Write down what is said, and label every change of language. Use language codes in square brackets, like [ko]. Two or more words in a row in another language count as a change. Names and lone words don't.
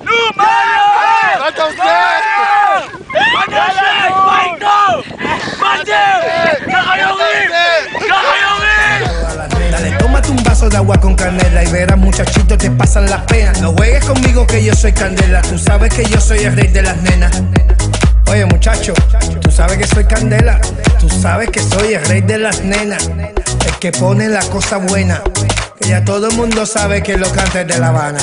[he] נו, מה אתה עושה? הנשק! מה איתו? מה זה? ככה יורים! ככה יורים! [es] Dale, tómate un vaso de agua con canela y verás muchachito te pasan las penas. No juegues conmigo que yo soy candela, tú sabes que yo soy el rey de las nenas. Oye muchacho, tú sabes que soy candela, tú sabes que soy el rey de las nenas, el que pone la cosa buena, que ya todo el mundo sabe que lo canta es de La Habana.